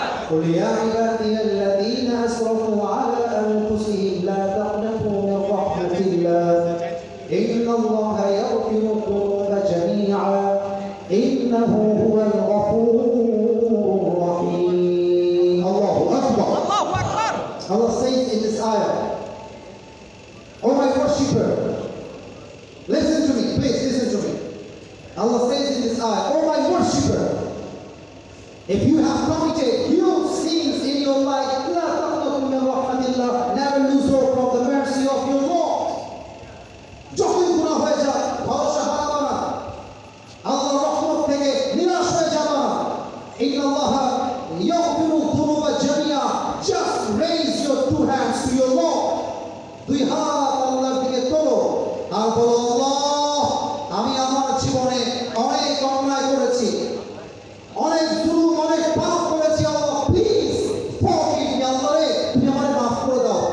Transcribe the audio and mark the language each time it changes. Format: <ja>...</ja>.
<ar>قل يا عبادي الذين أسرفوا على أنفسهم لا تقنطوا من رحمة الله إن الله يغفر الذنوب جميعا إنه هو الغفور الرحيم. الله أكبر.</ar> <en>Allah says in this ayah, "Oh my worshipper, listen to me, please listen to me." Allah says in this ayah, "Oh my worshipper, if you have committed huge sins in your life,</en> <ar>لا تقنطوا من رحمة الله,</ar> <en>never lose hope from the mercy of your Lord."</en> <bn>যখনই গুনাহ হয়ে যায়, ভরসা হারাবা না, আল্লাহর রহমত থেকে নিরাশ হয়ে যাবা না।</bn> <ar>ইন্নাল্লাহা ইয়াগফিরু যুনুবা জামিআ,</ar> <en>just raise your two hands to your Lord.</en> <bn>দুই হাত আল্লাহর দিকে তোলো আর বলো, আল্লাহ, আমি আমার জীবনে অনেক অন্যায় করেছি, অনেক জুলুম, অনেক পাপ করেছি, আল্লাহ</bn> <en>please forgive me,</en> <bn>আল্লাহ রে তুমি আমারে maaf করে দাও।</bn>